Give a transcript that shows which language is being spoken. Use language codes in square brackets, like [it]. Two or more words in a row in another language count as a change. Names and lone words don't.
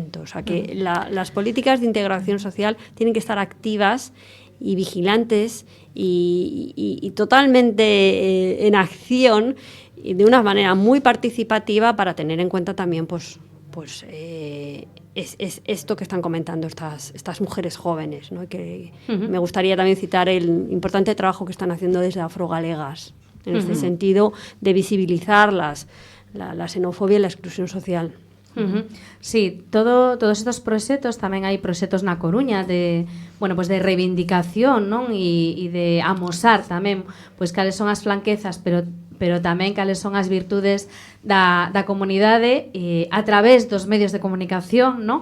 [es] O sea, que las políticas de integración social tienen que estar activas y vigilantes y totalmente en acción, y de una manera muy participativa, para tener en cuenta también es esto que están comentando estas mujeres jóvenes, ¿no? Que me gustaría también citar el importante trabajo que están haciendo desde Afrogalegas, en este sentido de visibilizar la xenofobia y la exclusión social. [gl] Sí, todos estos proxectos, tamén hai proxectos na Coruña de reivindicación, non? E de amosar tamén pois cales son as flanquezas, pero tamén cales son as virtudes da comunidade a través dos medios de comunicación, non?